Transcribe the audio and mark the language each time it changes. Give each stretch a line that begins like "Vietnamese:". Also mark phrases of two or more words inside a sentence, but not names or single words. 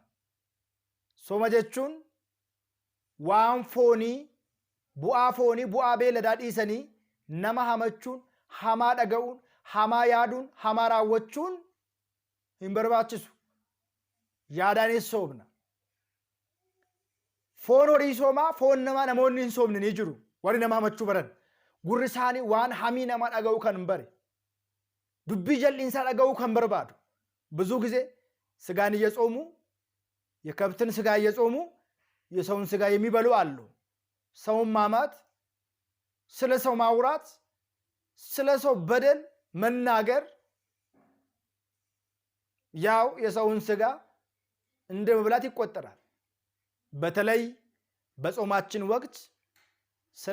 Oromo: Sooma jechuun waan foonii, bu'aa beeladaa dhiisanii nama hamachuun, hamaa dhaga'uun, hamaa yaaduun, hamaa raawwachuun hin barbaachisu. Yaadaanis soomna. Foon horii soomaa, foon namaa namoonni hin soomne ni jiru. Warri nama hamachuu baran. Gurri isaanii waan hamii namaa dhaga'uu kan bare. Dubbii jal'insaa dhaga'uu kan barbaadu.
Amharic: ብዙ ጊዜ ስጋን እየጾሙ የከብትን ስጋ እየጾሙ የሰውን ስጋ የሚበሉ አሉ። ሰውን ማማት፣ ስለ ሰው ማውራት፣ ስለ ሰው በደል መናገር ያው የሰውን ስጋ እንደ መብላት ይቆጠራል። በተለይ በጾማችን ወቅት ስለ